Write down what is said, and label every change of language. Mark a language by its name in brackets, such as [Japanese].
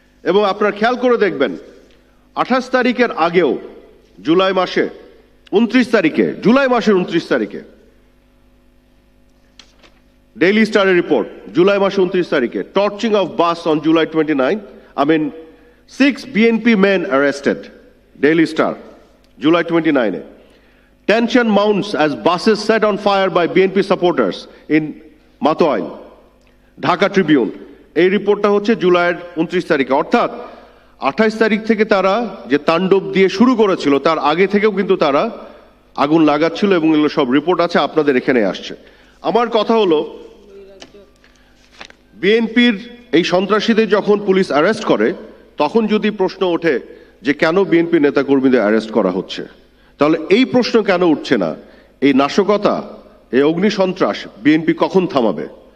[Bangla] এবং আপনারা খেয়াল করে দেখবেন 28 তারিখের আগেও জুলাই মাসের 29 তারিখে ডেইলি স্টারের রিপোর্ট, জুলাই মাসে 29 তারিখে, [English] Torching of bus on July 29, 6 BNP men arrested, Daily Star, July 29. Tension mounts as buses set on fire by BNP supporters in Matoain, Dhaka Tribune. [Bangla] এই রিপোর্টটা হচ্ছে জুলাইয়ের 29 তারিখে, অর্থাৎ 28 তারিখ থেকে তারা যে তাণ্ডব দিয়ে শুরু করেছিল তার আগে থেকেও কিন্তু তারা আগুন লাগাচ্ছিল, এবং এগুলো সব রিপোর্ট আছে, আপনাদের এখানে আসছে। আমার কথা হলো, বিএনপির এই সন্ত্রাসীদের যখন পুলিশ অ্যারেস্ট করে তখন যদি প্রশ্ন ওঠে যে কেন বিএনপি নেতাকর্মীদের অ্যারেস্ট করা হচ্ছে, তাহলে এই প্রশ্ন কেন উঠছে না, এই নাশকতা, এই অগ্নিসন্ত্রাস বিএনপি কখন থামাবে?